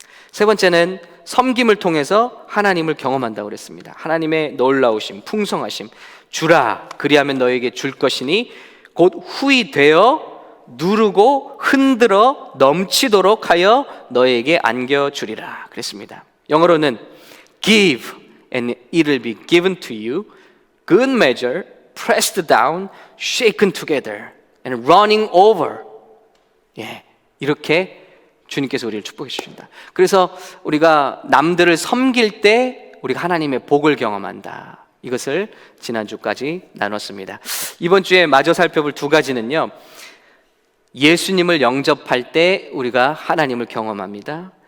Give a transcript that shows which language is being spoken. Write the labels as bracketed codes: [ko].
[ko] 세 번째는 섬김을 통해서 하나님을 경험한다고 그랬습니다. 하나님의 놀라우심, 풍성하심, 주라 그리하면 너에게 줄 것이니 곧 후히 되어 누르고 흔들어 넘치도록 하여 너에게 안겨주리라 그랬습니다. 영어로는 [en] give and it will be given to you, good measure, pressed down, shaken together and running over. [ko] 이렇게 주님께서 우리를 축복해 주신다. 그래서 우리가 남들을 섬길 때 우리가 하나님의 복을 경험한다. 이것을 지난주까지 나눴습니다. 이번 주에 마저 살펴볼 두 가지는요, 예수님을 영접할 때 우리가 하나님을 경험합니다.